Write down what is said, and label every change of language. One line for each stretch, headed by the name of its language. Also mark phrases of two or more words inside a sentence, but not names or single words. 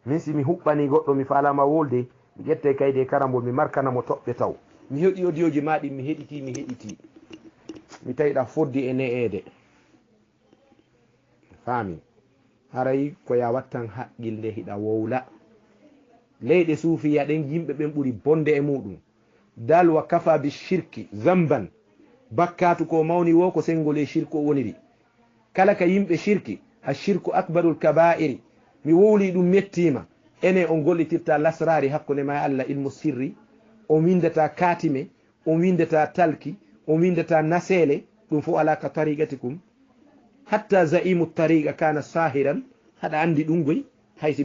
Fula: min si mi huɓɓani goɗɗo mi falama wolde mi ƴette kayde karambol mi markanamo toɓɓe taw mi heɗi audio maɗi mi heɗiti mi tawiɗa foddi e ne'ede faami haray ko ya wattan haqqilde hiɗa wowla leyɗe suufiya ɗen yimɓe ɓen ɓuri bonde e muɗum dal
Arabic: وكفى بالشرك ذنبا
Fula: bakkatu ko mawni wo ko sengol e shirku o woniri kala ka yimɓe shirki a
Arabic: الشرك أكبر الكبائر
Fula: mi wowli ɗum mettima ene on gollitirta lasrari hakkunde ma Allah
Arabic: علم سري
Fula: on windata katime on windata talki on windata nasele ɗum fo ala ka tariqatikum
Arabic: حتى زعيم الطريقة كان ساحرا
Fula: haɗa andi ɗum goy haysi